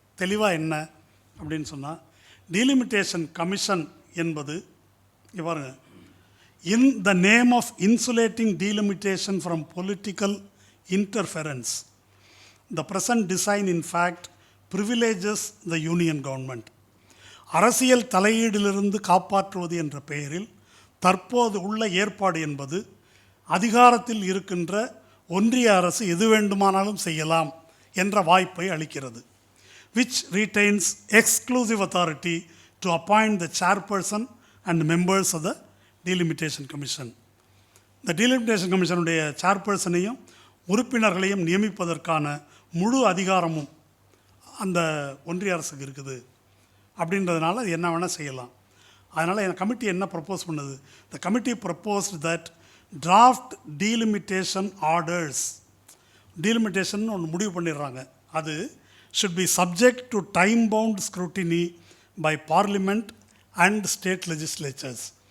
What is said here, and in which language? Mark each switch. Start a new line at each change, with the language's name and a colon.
Tamil: தெளிவாக என்ன அப்படின்னு சொன்னால், டீலிமிட்டேஷன் கமிஷன் என்பது இவ்வாறு,
English: In the name of insulating delimitation from political interference the present design in fact privileges the union government.
Tamil: அரசியல் தலையீடிலிருந்து காப்பாற்றுவது என்ற பெயரில் தற்போது உள்ள ஏற்பாடு என்பது அதிகாரத்தில் இருக்கின்ற ஒன்றிய அரசு எது வேண்டுமானாலும் செய்யலாம் என்ற வாய்ப்பை அளிக்கிறது.
English: which retains exclusive authority to appoint the chairperson and members of the delimitation commission.
Tamil: இந்த டீலிமிட்டேஷன் கமிஷனுடைய சேர்பர்சனையும் உறுப்பினர்களையும் நியமிப்பதற்கான முழு அதிகாரமும் அந்த ஒன்றிய அரசுக்கு இருக்குது. அப்படின்றதுனால அது என்ன வேணால் செய்யலாம். அதனால் என் கமிட்டி என்ன ப்ரப்போஸ் பண்ணுது?
English: the committee proposed that draft delimitation orders,
Tamil: delimitation ஒன்று முடிவு பண்ணிடுறாங்க, அது
English: should be subject to time-bound scrutiny by Parliament and state legislatures.